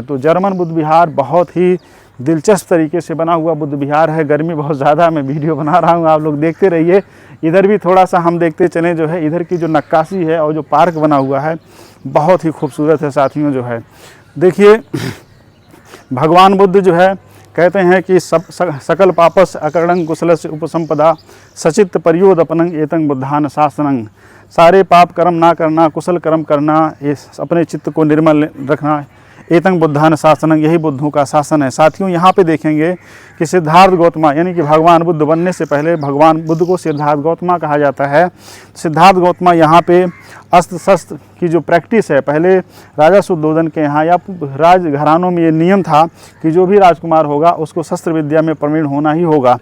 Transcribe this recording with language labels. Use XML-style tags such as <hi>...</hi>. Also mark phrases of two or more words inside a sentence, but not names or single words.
<hi>तो जर्मन बुद्ध विहार बहुत ही दिलचस्प तरीके से बना हुआ बुद्ध विहार है। गर्मी बहुत ज़्यादा, मैं वीडियो बना रहा हूँ, आप लोग देखते रहिए। इधर भी थोड़ा सा हम देखते चलें जो है। इधर की जो नक्काशी है और जो पार्क बना हुआ है बहुत ही खूबसूरत है साथियों जो है। देखिए भगवान बुद्ध जो है कहते हैं कि</hi> <pi>सकल पापस अकरणं कुशलस्य उपसंपदा सचित्त पर्योदपनं एतं बुद्धान शासनं।</pi> <hi>सारे पाप कर्म ना करना, कुशल कर्म करना, ये अपने चित्त को निर्मल रखना,</hi> <pi>एतं बुद्धान शासनं,</pi> <hi>यही बुद्धों का शासन है। साथियों यहाँ पे देखेंगे कि सिद्धार्थ गौतमा यानी कि भगवान बुद्ध बनने से पहले भगवान बुद्ध को सिद्धार्थ गौतमा कहा जाता है। सिद्धार्थ गौतमा यहाँ पे अस्त्र शस्त्र की जो प्रैक्टिस है, पहले राजा शुद्धोधन के यहाँ या राज घरानों में ये नियम था कि जो भी राजकुमार होगा उसको शस्त्र विद्या में प्रवीण होना ही होगा।</hi>